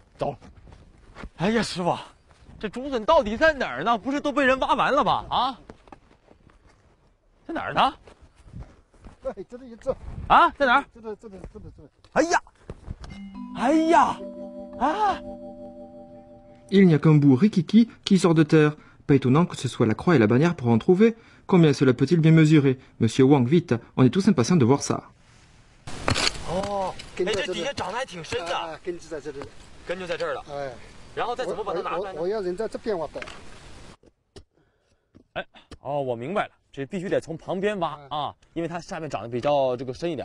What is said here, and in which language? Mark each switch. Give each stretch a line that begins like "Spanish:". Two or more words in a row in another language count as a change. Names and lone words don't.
Chinese: 走了。哎呀，师傅，这竹笋到底在哪儿呢？不是都被人挖完了吧？啊，在哪儿呢？哎，这里一只啊，在哪儿？这里。哎呀，哎呀，啊！
French: Il n'y a qu'un bout rikiki qui sort de terre. Pas étonnant que ce soit la croix et la bannière pour en trouver. Combien cela peut-il bien mesurer? Monsieur Wang, vite, on est tous impatients de voir ça.
Chinese: 哦，哎，这底下长得还挺深的。根就在这里。根就在这儿了。哎，然后再怎么把它拿出来呢？我要人在这边挖的。哎，哦，我明白了，这必须得从旁边挖啊，因为它下面长得比较这个深一点。